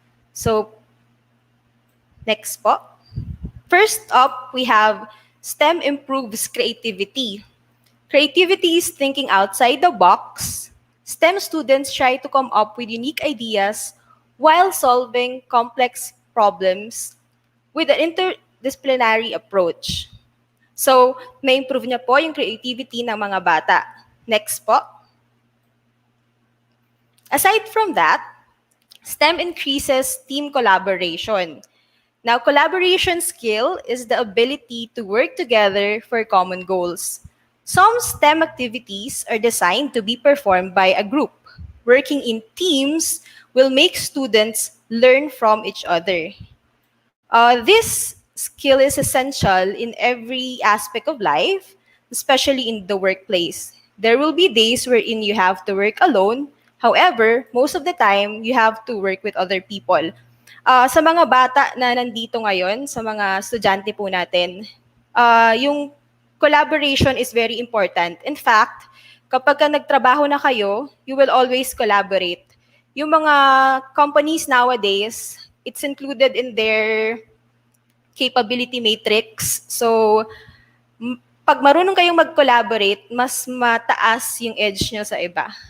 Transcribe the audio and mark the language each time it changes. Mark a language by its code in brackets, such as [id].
[en] So, next po. First up, we have STEM improves creativity. Creativity is thinking outside the box. STEM students try to come up with unique ideas while solving complex problems with an interdisciplinary approach. [tl] So, na-improve niya po yung creativity ng mga bata. [en] Next po. Aside from that, STEM increases team collaboration. Now, collaboration skill is the ability to work together for common goals. Some STEM activities are designed to be performed by a group. Working in teams will make students learn from each other. This skill is essential in every aspect of life, especially in the workplace. There will be days wherein you have to work alone. However, most of the time, you have to work with other people. [tl] Sa mga bata na nandito ngayon, sa mga estudyante po natin, yung [en] collaboration is very important. In fact, [tl] kapag ka nagtrabaho na kayo, [en] you will always collaborate. [tl] Yung mga [en] companies nowadays, it's included in their capability matrix. [tl] So, pag marunong kayong mag-collaborate, mas mataas yung edge nyo sa iba.